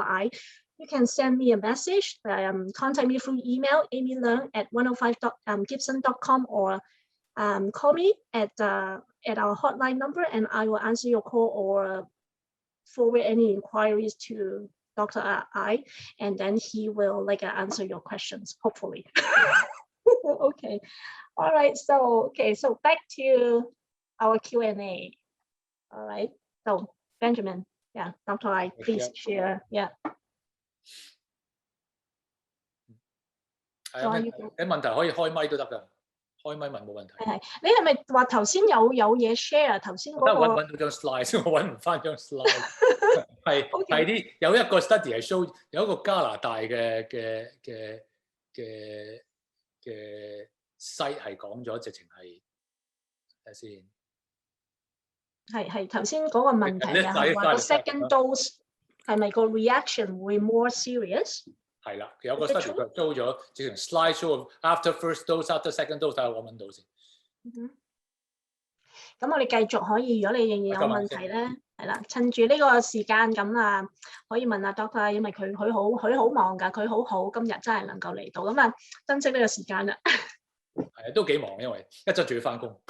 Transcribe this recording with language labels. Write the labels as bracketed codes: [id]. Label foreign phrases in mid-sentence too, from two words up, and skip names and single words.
[en] I, you can send me a message, contact me through email, amyleung at 105gibson.com, or call me at our hotline number, and I will answer your call or forward any inquiries to Dr. I, and then he will like answer your questions, hopefully. Okay. All right. So back to our Q&A. All right. So Benjamin, yeah, Dr. I, please share. Yeah. [yue] 係啊，你問題可以開咪都得㗎，開咪問冇問題。係，你係咪話頭先有嘢 share？頭先嗰個揾到張 slide 先，我揾唔翻張 slide。係啲有一個 study 係 show 有一個加拿大嘅 site 係講咗，直情係睇先。係頭先嗰個問題啊，係話個 [en] second dose [yue] 係咪個 reaction 會 [en] more serious？ [yue] 係啦，有個 study 佢 show 咗，直情 [en] slide show after first dose、after second dose， [yue] 睇下我揾到先。咁我哋繼續可以，如果你仍然有問題咧，係啦，趁住呢個時間咁啊，可以問下 Doctor， 因為佢好忙㗎，佢好今日真係能夠嚟到，咁啊珍惜呢個時間啦。係啊，都幾忙，因為一陣仲要翻工。